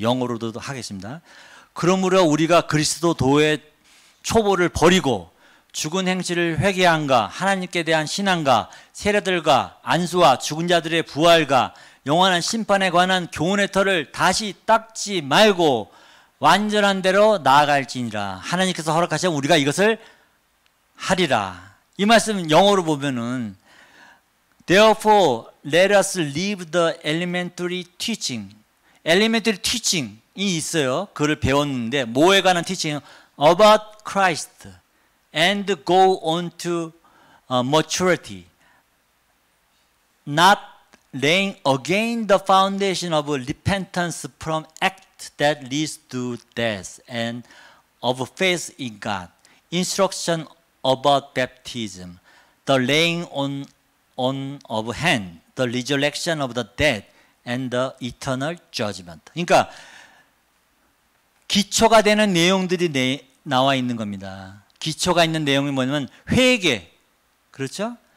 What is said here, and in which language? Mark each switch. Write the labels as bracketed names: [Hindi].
[Korean] 영어로도 하겠습니다. 그러므로 우리가 그리스도도의 초보를 버리고 죽은 행실을 회개한가, 하나님께 대한 신앙과 세례들과 안수와 죽은 자들의 부활과 영원한 심판에 관한 교훈의 털을 다시 닦지 말고 완전한 대로 나아갈지니라. 하나님께서 허락하시면 우리가 이것을 하리라. 이 말씀 영어로 보면은 [English] Therefore let us leave the elementary teaching. [Korean] elementary teaching이 있어요. 그걸 배웠는데 뭐에 관한 teaching? [English] About Christ and go on to maturity. Not laying again the foundation of repentance from act that leads to death and of faith in God. Instruction about baptism. The laying on of hand. The resurrection of the dead. And the eternal judgment. [Korean] 그러니까 기초가 되는 내용들이 나와 있는 겁니다. 기초가 있는 내용이 뭐냐면 회개, 그렇죠?